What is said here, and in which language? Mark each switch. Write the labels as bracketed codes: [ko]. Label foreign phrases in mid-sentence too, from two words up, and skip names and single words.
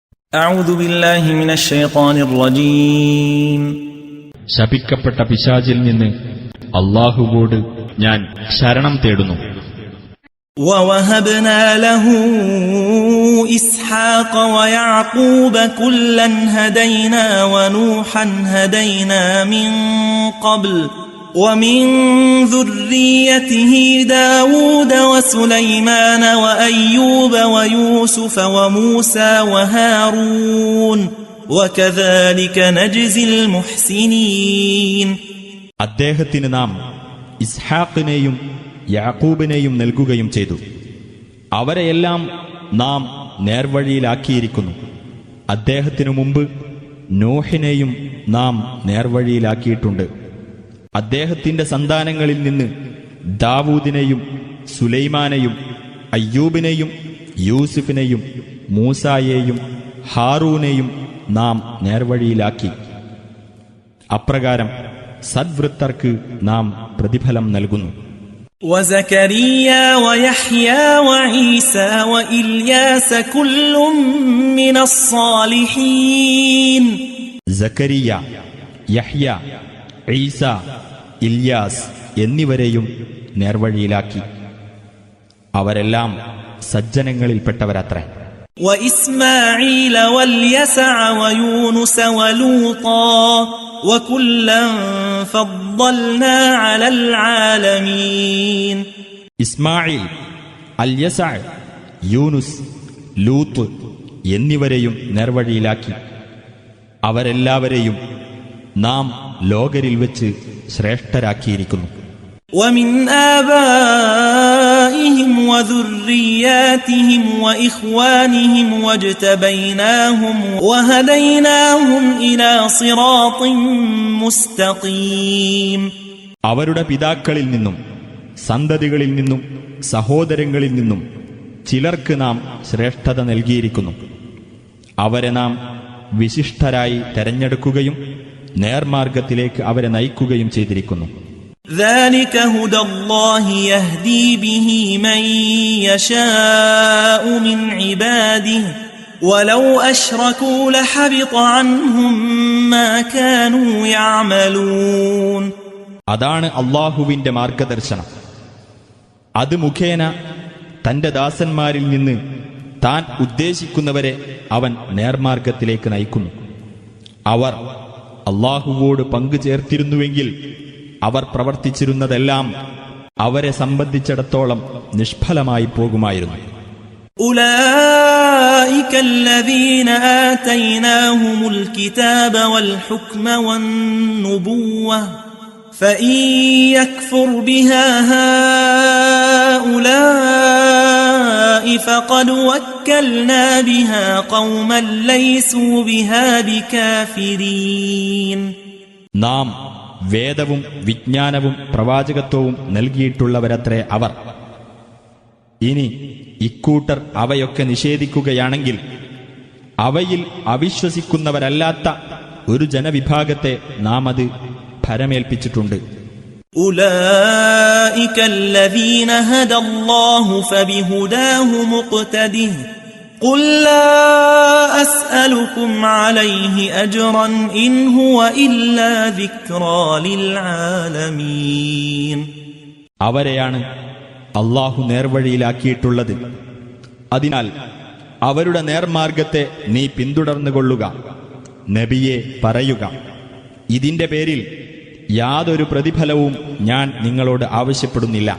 [ar] أعوذ بالله من الشيطان الرجيم [ml] ശപിക്കപ്പെട്ട പിശാചിൽ നിന്ന് അല്ലാഹുവോട് ഞാൻ ശരണം തേടുന്നു. [ar] ووهبنا له إسحاق ويعقوب كلا هدينا ونوحا هدينا من قبل ومن ذريته داود وسليمان وأيوب ويوسف وموسى وهارون وكذلك نجزي المحسنين. [ml] അദ്ദേഹത്തിന് നാം ഇസ്ഹാഖിനെയും യാക്കൂബിനെയും നൽകുകയും ചെയ്തു. അവരെയെല്ലാം നാം നേർവഴിയിലാക്കിയിരിക്കുന്നു. അദ്ദേഹത്തിനു മുമ്പ് നോഹിനെയും നാം നേർവഴിയിലാക്കിയിട്ടുണ്ട്. അദ്ദേഹത്തിന്റെ സന്താനങ്ങളിൽ നിന്ന് ദാവൂദിനെയും സുലൈമാനെയും അയ്യൂബിനെയും യൂസുഫിനെയും മൂസായെയും ഹാറൂനെയും നാം നേർവഴിയിലാക്കി. അപ്രകാരം സദ്വൃത്തർക്ക് നാം പ്രതിഫലം നൽകുന്നു. [ar] وزكريا ويحيى وعيسى وإلياس كل من الصالحين. [ml] സക്കരിയ, യഹ്യ, ഈസ, ഇല്യാസ് എന്നിവരെയും നേർവഴിയിലാക്കി. അവരെല്ലാം സജ്ജനങ്ങളിൽപ്പെട്ടവരത്രേ. [ar] وإسماعيل واليسع ويونس ولوطا وكلا فضلنا على العالمين. [ml] ഇസ്മായിൽ, അൽയസഅ, യൂനുസ്, ലൂത്ത് എന്നിവരെയും നേർവഴിയിലാക്കി. അവരെല്ലാവരെയും നാം ലോകരിൽ വെച്ച് ശ്രേഷ്ഠരാക്കിയിരിക്കുന്നു. [ar] ومن آبائهم وذرياتهم وإخوانهم واجتبيناهم وهديناهم إلى صراط مستقيم. [ml] അവരുടെ പിതാക്കളിൽ നിന്നും സന്തതികളിൽ നിന്നും സഹോദരങ്ങളിൽ നിന്നും ചിലർക്ക് നാം ശ്രേഷ്ഠത നൽകിയിരിക്കുന്നു. അവരെ നാം വിശിഷ്ടരായി തെരഞ്ഞെടുക്കുകയും നേർമാർഗത്തിലേക്ക് അവരെ നയിക്കുകയും ചെയ്തിരിക്കുന്നു. [ar] ذلك هدى الله يهدي به من يشاء من عباده ولو أشركوا لحبط عنهم ما كانوا يعملون. [ml] അതാണ് അല്ലാഹുവിന്റെ മാർഗദർശനം. അത് മുഖേന തന്റെ ദാസന്മാരിൽ നിന്ന് താൻ ഉദ്ദേശിക്കുന്നവരെ അവൻ നേർമാർഗത്തിലേക്ക് നയിക്കുന്നു. അവർ അല്ലാഹുവോട് പങ്കുചേർത്തിരുന്നുവെങ്കിൽ അവർ പ്രവർത്തിച്ചിരുന്നതെല്ലാം അവരെ സംബന്ധിച്ചിടത്തോളം നിഷ്ഫലമായി പോകുമായിരുന്നു. [ar] أولئك الذين آتيناهم الكتاب والحكم والنبوة فإن يكفر بها هؤلاء فقد وكلنا بها قوما ليسوا بها بكافرين. [ml] നാം വേദവും വിജ്ഞാനവും പ്രവാചകത്വവും നൽകിയിട്ടുള്ളവരത്രേ അവർ. ഇനി ഇക്കൂട്ടർ അവയൊക്കെ നിഷേധിക്കുകയാണെങ്കിൽ അവയിൽ അവിശ്വസിക്കുന്നവരല്ലാത്ത ഒരു ജനവിഭാഗത്തെ നാം അത് ഭരമേൽപ്പിച്ചിട്ടുണ്ട്. [ar] أولئك الذين هدى الله فبهداه مقتده قل لا أسألكم عليه أجرا إن هو إلا ذكرى للعالمين. [ml] അവരെയാണ് അല്ലാഹു നേർവഴിയിലാക്കിയിട്ടുള്ളത്. അതിനാൽ അവരുടെ നേർമാർഗത്തെ നീ പിന്തുടർന്നുകൊള്ളുക. നബിയെ പറയുക, ഇതിന്റെ പേരിൽ യാതൊരു പ്രതിഫലവും ഞാൻ നിങ്ങളോട് ആവശ്യപ്പെടുന്നില്ല.